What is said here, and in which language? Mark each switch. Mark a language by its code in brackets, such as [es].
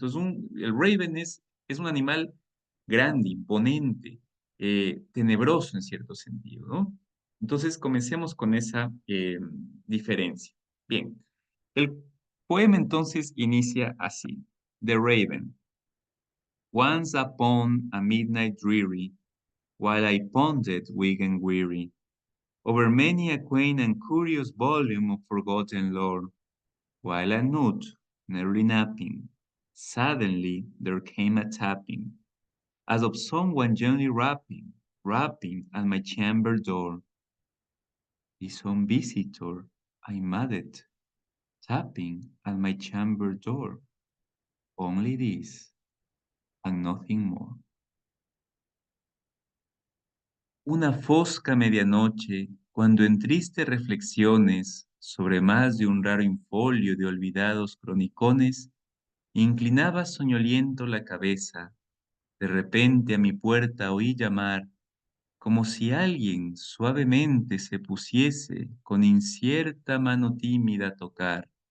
[es] Entonces, el raven es un animal grande, imponente, tenebroso en cierto sentido, ¿no? Entonces, comencemos con esa diferencia. Bien, el poema entonces inicia así. [en] The Raven. Once upon a midnight dreary, while I pondered weak and weary over many a quaint and curious volume of forgotten lore, while I nodded, nearly napping, suddenly there came a tapping, as of someone gently rapping at my chamber door. Is some visitor, I muttered, tapping at my chamber door. Only this, and nothing more. [es] Una fosca medianoche, cuando en tristes reflexiones sobre más de un raro infolio de olvidados cronicones, inclinaba soñoliento la cabeza, de repente a mi puerta oí llamar, como si alguien suavemente se pusiese con incierta mano tímida a tocar.